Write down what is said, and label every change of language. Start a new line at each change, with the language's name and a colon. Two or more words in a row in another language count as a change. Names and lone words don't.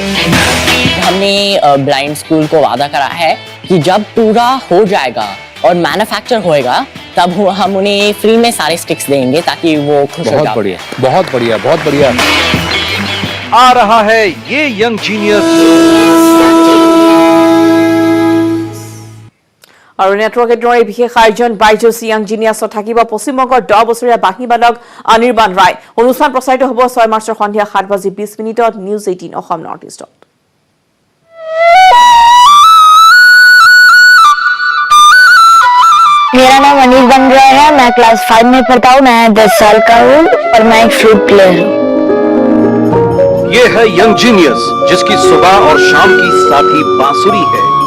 Hindi: हमने ब्लाइंड स्कूल को वादा करा है कि जब पूरा हो जाएगा और मैन्युफैक्चर होएगा तब हम उन्हें फ्री में सारे स्टिक्स देंगे ताकि वो खुश हो जाए। बहुत बढ़िया आ रहा है ये यंग जीनियस।
Assamese: আৰু নেটৱৰ্ক 18ৰ বিশেষ আয়োজন বাইজুছ ইয়াং জিনিয়াছত থাকিব পশ্চিমবংগৰ 10 বছৰীয়া বাঁহী বাদক অনিৰ্বাণ ৰায় অনুষ্ঠান প্ৰচাৰিত হ'ব 6 মাৰ্চৰ সন্ধিয়া 7:20 নিউজ 18 অসম নৰ্থ ইষ্টত
Hindi: मेरा नाम कॉलेज बन रहा है। मैं क्लास 5 में पढ़ता हूँ। मैं 10 साल का हूँ और मैं एक
English: flute player
Hindi: हूँ। ये है यंग जीनियस, जिसकी सुबह और शाम की साथी बांसुरी है।